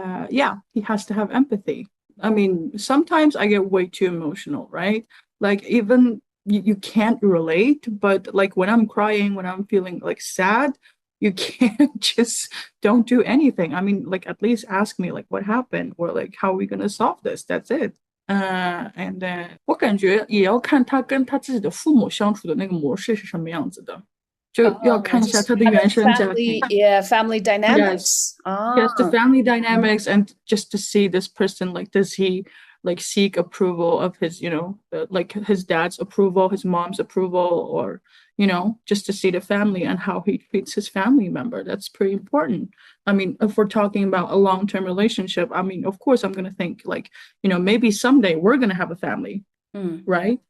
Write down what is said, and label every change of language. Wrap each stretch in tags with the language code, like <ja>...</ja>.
<en>He has to have empathy. I mean, sometimes I get way too emotional, right? Like, even you can't relate, but like when I'm crying, when I'm feeling like sad, you can't just don't do anything. I mean, like, at least ask me like what happened, or like how are we gonna solve this? That's it.</en> <zh>And then 我感觉也要看他跟他自己的父母相处的那个模式是什么样子的，就要看一下他的原生家庭。</zh> <en>family dynamics. Yes, the family dynamics, and just to see this person, like, does he like seek approval of his, like his dad's approval, his mom's approval, or just to see the family and how he treats his family member. That's pretty important. I mean, if we're talking about a long-term relationship, I mean, of course, I'm going to think like, maybe someday we're going to have a family, right?</en>